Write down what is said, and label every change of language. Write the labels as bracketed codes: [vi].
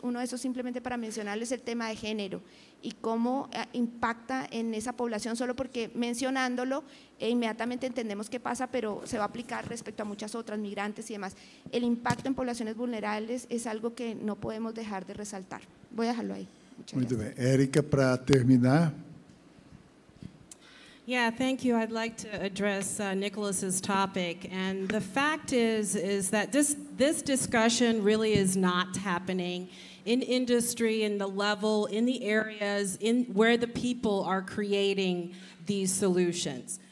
[es] Uno de esos, simplemente para mencionarles, el tema de género y cómo impacta en esa población, solo porque mencionándolo inmediatamente entendemos qué pasa, pero se va a aplicar respecto a muchas otras, migrantes y demás. El impacto en poblaciones vulnerables es algo que no podemos dejar de resaltar. Voy a dejarlo ahí. Muchas gracias. [pt] Muito bem. Érica, para terminar. [en] Yeah, thank you. I'd like to address Nicholas's topic. And the fact is that this discussion really is not happening in industry, in the level, in the areas where the people are creating these solutions.